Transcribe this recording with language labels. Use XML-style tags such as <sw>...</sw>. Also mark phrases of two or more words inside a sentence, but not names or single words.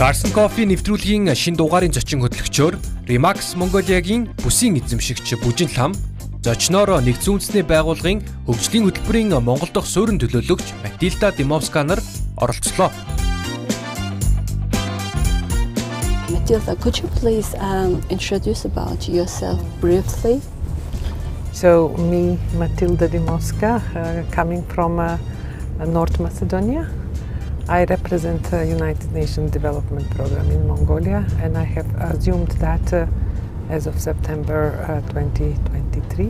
<mn>CARS&COFFEE нэвтрүүлгийн шин дугаарын зочин хөтлөгчөөр Remax Mongolia-гийн бүсийн эзэмшигч Bujinlkham, зочноор нэгдсэн үндэсний байгууллагын хөгжлийн хөтөлбөрийн Монгол дахь суурин төлөөлөгч Matilda Dimovska нар оролцлоо.</mn> <en>Matilda, could you please introduce about yourself briefly? So, me, Matilda Dimovska, coming from North Macedonia. I represent the United Nations Development Program in Mongolia, and I have assumed that as of September 2023.</en>